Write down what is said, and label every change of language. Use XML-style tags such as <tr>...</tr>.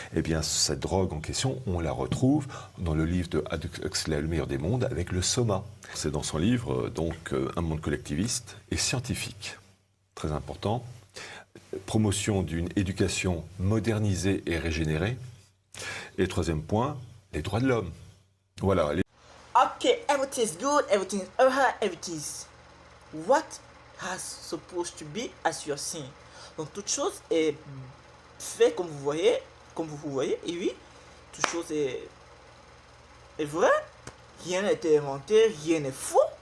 <fr>Eh bien, cette drogue en question, on la retrouve dans le livre de Aldous Huxley, Le meilleur des mondes, avec le soma. C'est dans son livre, donc, Un monde collectiviste et scientifique. Très important. Promotion d'une éducation modernisée et régénérée. Et troisième point, les droits de l'homme. Voilà.</fr> <en>Ok, everything's good, everything's alright, everything's what has supposed to be as you are seeing.</en> <fr>Donc toute chose est faite comme vous voyez, et oui, toute chose est vraie. Rien n'a été inventé, rien n'est faux.</fr>